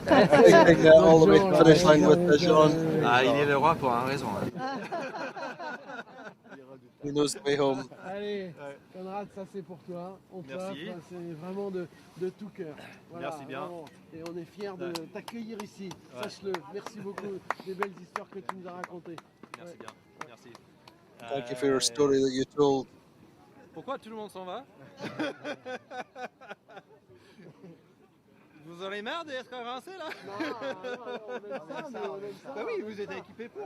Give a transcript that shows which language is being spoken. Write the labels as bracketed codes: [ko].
[en] All the way to the finish line with Jean. [fr] Ah, il est le roi pour une raison. [en] He knows the way home. [fr] Allez, Conrad, ça c'est pour toi. On t'offre, c'est vraiment de tout cœur. Voilà, merci bien. Vraiment. Et on est fiers de t'accueillir ici. Ouais. Sache-le. Merci beaucoup des belles histoires que tu nous as racontées. Merci bien. Merci. [en] Thank you for your story that you told. [fr] Pourquoi tout le monde s'en va? Vous en avez marre d'être avancé là? Non, on aime ça. Bah oui, vous êtes équipés pour.